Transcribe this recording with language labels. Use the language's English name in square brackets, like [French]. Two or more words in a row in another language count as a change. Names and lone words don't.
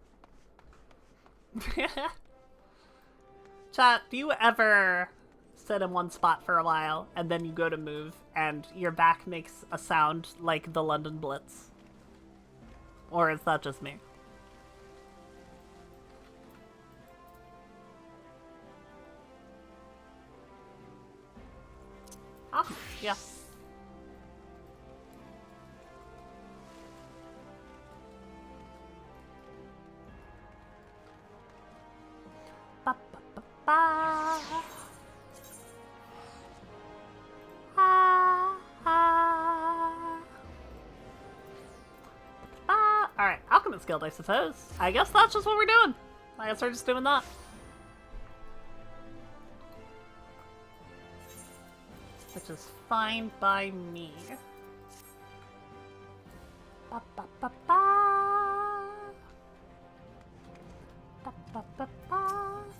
[English] Chat, do you ever sit in one spot for a while and then you go to move and your back makes a sound like the London Blitz? Or is that just me? Oh, yeah. Ba, ba, ba, ba. Ah, ah. Ba. Alright, Alchemist Guild, I suppose. I guess that's just what we're doing. I guess we're just doing that. Which is fine by me. Ba, ba, ba, ba. Ba, ba, ba, ba.